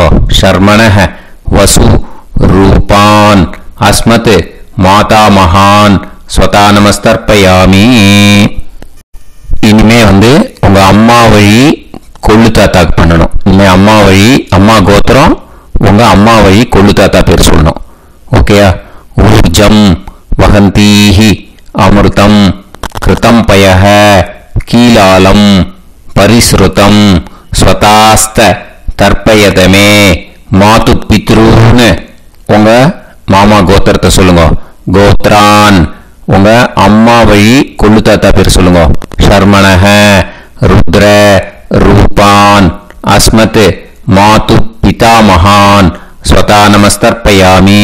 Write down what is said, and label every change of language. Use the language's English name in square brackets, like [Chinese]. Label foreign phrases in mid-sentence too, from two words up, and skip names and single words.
[Sanskrit] शर्मणह वसु रूपान् अस्मत् माता महान् स्वधा नमस्तर्पयामि. [Tamil] இனிமே உங்க அம்மா வழி கொள்ளு தாத்தாக்கு பண்ணணும். இனிமே அம்மா வழி அம்மா கோத்திரம் உங்க அம்மா வழி கொள்ளு தாத்தா பேர் சொல்லணும். [Sanskrit] ஓகேயா? ऊर्जम् वहन्तीहि अमृतम् घृतम् पयह कीलालम् परिस्रुतम् स्वधास्त तर्पयतमे मातु पित्रून्. [Tamil] உங்க மாமா கோத்திரத்தை சொல்லுங்க. கோத்ரான் உங்க அம்மா வழி கொள்ளு தாத்தா பேர் சொல்லுங்க. [Sanskrit] शर्मणह रुद्र रूपान् अस्मत् मातु पिता महान् स्वधा नमस्तर्पयामि.